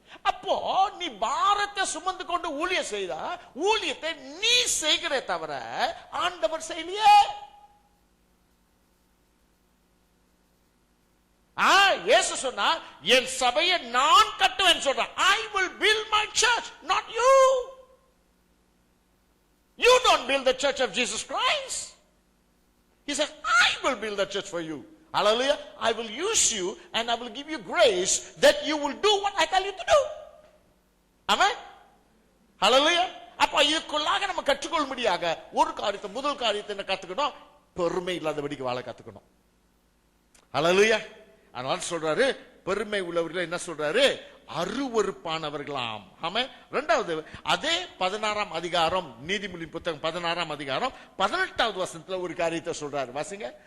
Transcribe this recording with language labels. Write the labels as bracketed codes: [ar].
[ta] அப்போ நீ பாரத்தை சுமந்து கொண்டு ஊழியம் செய்தா ஊழியத்தை நீ செய்கிறே தவிர ஆண்டவர் செய்யலையே. இயேசு சொன்னா, என் சபையை நான் கட்டுவேன் சொல்றேன். [en] I will build my church, not you. You don't build the church of Jesus Christ. He says, I will build the church for you. Hallelujah. I will use you and I will give you grace that you will do what I tell you to do. Amen. Hallelujah. [ta] அப்ப இதுக்குள்ளாக நம்ம கற்றுக்கொள்ளும்படியாக ஒரு காரியத்தை, முதல் காரியத்தை என்ன கத்துக்கணும்? பெருமை இல்லாதபடிக்கு வாழ கத்துக்கணும். Hallelujah. அதனால சொல்றாரு, பெருமை உள்ளவர்கள் என்ன சொல்றாரு? அருவருப்பானவர்களாம். ஆமென். இரண்டாவது, அதே 16ஆம் அதிகாரம், நீதிமொழியின் புத்தகம் 16ஆம் அதிகாரம் 18வது வசனத்துல ஒரு காரியத்தை சொல்றாரு. வாசிங்க.